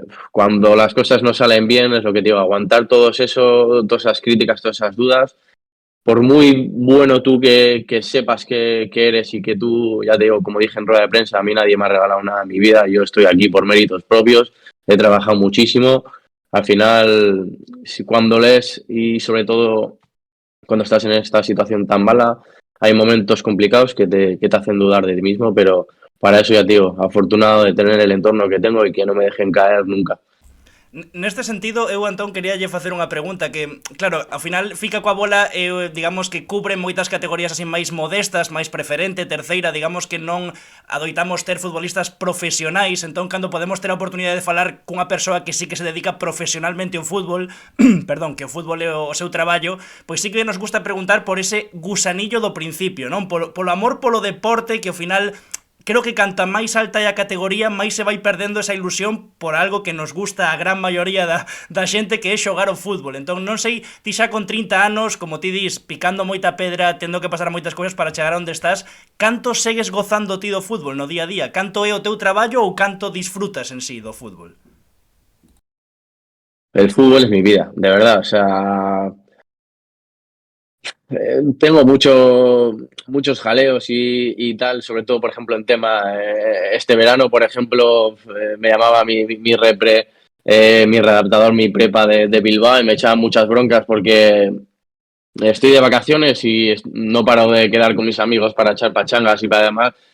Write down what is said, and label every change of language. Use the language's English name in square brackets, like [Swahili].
[Spanish] cuando las cosas no salen bien es lo que te digo, aguantar todas esas críticas, todas esas dudas, por muy bueno tú que sepas que eres y que tú, ya te digo, como dije en rueda de prensa, a mí nadie me ha regalado nada en mi vida, yo estoy aquí por méritos propios, he trabajado muchísimo, al final, si cuando lees y sobre todo cuando estás en esta situación tan mala, hay momentos complicados que te hacen dudar de ti mismo, pero para eso ya te digo, afortunado de tener el entorno que tengo y que no me dejen caer nunca. [Galician] Neste sentido, eu Antón queríalle facer unha pregunta que, claro, ao final fica coa bola, digamos que cubre moitas categorías así máis modestas, máis preferente, terceira, digamos que non adoitamos ter futbolistas profesionais, entón cando podemos ter a oportunidade de falar cunha persoa que sí que se dedica profesionalmente ao fútbol, perdón, que o fútbol é o seu traballo, pois sí que nos gusta preguntar por ese gusanillo do principio, non? Polo amor polo deporte que ao final creo que canta máis alta é a categoría, máis se vai perdendo esa ilusión por algo que nos gusta a gran maioría da xente, que é xogar ao fútbol. Entón non sei, ti xa con 30 anos, como ti dis, picando moita pedra, tendo que pasar moitas cousas para chegar a onde estás, canto segues gozando ti do fútbol no día a día? Canto é o teu traballo ou canto disfrutas en sí do fútbol? [Spanish] El fútbol es mi vida, de verdad, o sea, tengo muchos jaleos y tal, sobre todo, por ejemplo, en tema, este verano, por ejemplo, me llamaba mi repre, mi redactador, mi prepa de Bilbao y me echaban muchas broncas porque estoy de vacaciones y no paro de quedar con mis amigos para echar pachangas y para demás.